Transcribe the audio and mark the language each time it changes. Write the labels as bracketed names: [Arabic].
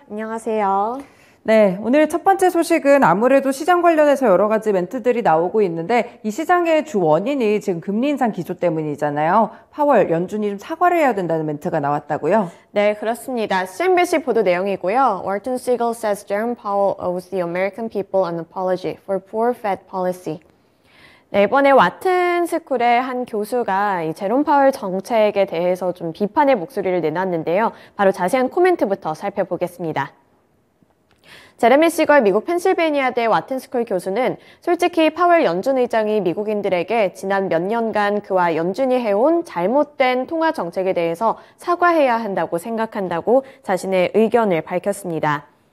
[Korean] 안녕하세요. 네, 오늘 첫 번째 소식은 아무래도 시장 관련해서 여러 가지 멘트들이 나오고 있는데 이 시장의 주 원인이 지금 금리 인상 기조 때문이잖아요. 파월 연준이 좀 사과를 해야 된다는 멘트가 나왔다고요? 네, 그렇습니다. CNBC 보도 내용이고요. [English] Wharton Siegel says Jerome Powell owes the American people an apology for poor Fed policy. [Korean] 네, 이번에 와튼 스쿨의 한 교수가 이 제롬 파월 정책에 대해서 좀 비판의 목소리를 내놨는데요. 바로 자세한 코멘트부터 살펴보겠습니다. 제레미 시걸 미국 펜실베니아대 와튼스쿨 교수는 솔직히 파월 연준 의장이 미국인들에게 지난 몇 년간 그와 연준이 해온 잘못된 통화 정책에 대해서 사과해야 한다고 생각한다고 자신의 의견을 밝혔습니다.